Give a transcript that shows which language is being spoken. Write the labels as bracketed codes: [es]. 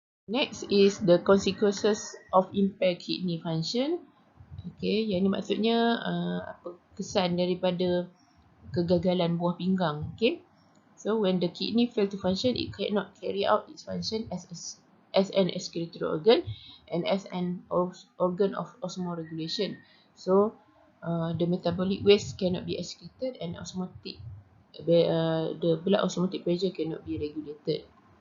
[en] Next is the consequences of impaired kidney function. [ms] Okay, yang ni maksudnya kesan daripada kegagalan buah pinggang. [en] Okay, so when the kidney fail to function, it cannot carry out its function as an excretory organ and as an organ of osmoregulation. So the metabolic waste cannot be excreted and the blood osmotic pressure cannot be regulated.